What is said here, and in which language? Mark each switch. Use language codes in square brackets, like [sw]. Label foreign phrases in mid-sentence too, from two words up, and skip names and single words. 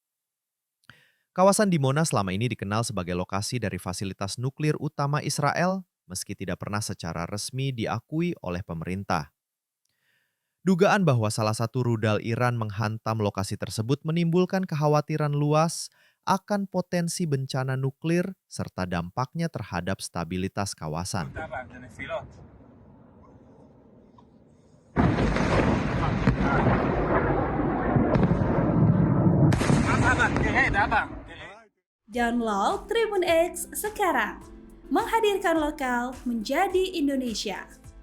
[id] Kawasan Dimona selama ini dikenal sebagai lokasi dari fasilitas nuklir utama Israel, meski tidak pernah secara resmi diakui oleh pemerintah. Dugaan bahwa salah satu rudal Iran menghantam lokasi tersebut menimbulkan kekhawatiran luas akan potensi bencana nuklir serta dampaknya terhadap stabilitas kawasan. [he] אבא, זה נפילות. אבא, תרד, אבא, תרד. [id] Download Tribun X sekarang. Menghadirkan lokal menjadi Indonesia.